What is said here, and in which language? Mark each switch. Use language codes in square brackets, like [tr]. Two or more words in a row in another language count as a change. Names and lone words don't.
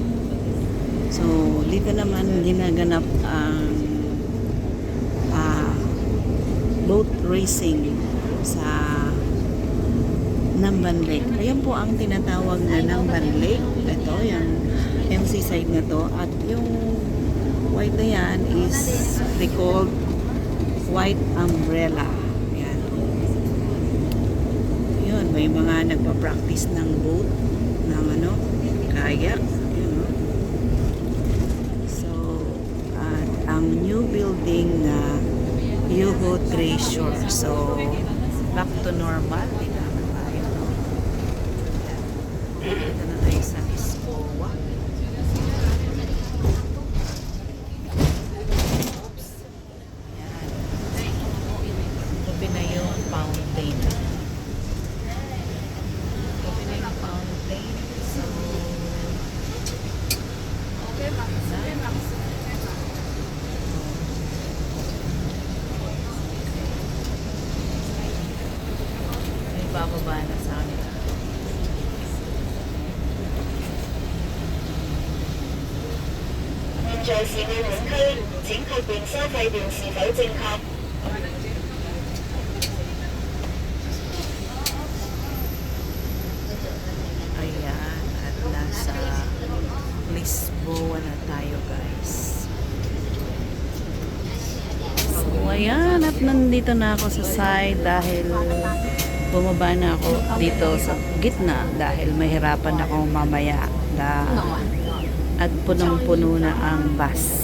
[tl] So, dito naman ginaganap ang [en] boat racing [tl] sa Namban Lake. Ayan po ang tinatawag na Namban Lake. Ito, yung seaside na to. At yung white na yan [en] is they called White Umbrella. [tl] Ayan. Yun, may mga nagpa-practice ng boat, ng kayak. Ang [en] new building [tl] na Yoho Treasure. So, [en] back to normal. [tl] Di naman tayo, no? Dito na tayo sa Lisboa. Yan. Tabi na yung fountain. Tabi na yung fountain. So, okay, bababa na sa kanila. [zh] 現在是澳門區，請確認收費段是否正確。 [tl] Ayan, at nasa Lisboa na tayo, guys. So, ayan, at nandito na ako sa side dahil bumaba na ako dito sa gitna dahil mahirapan ako mamaya at punong-puno na ang bus.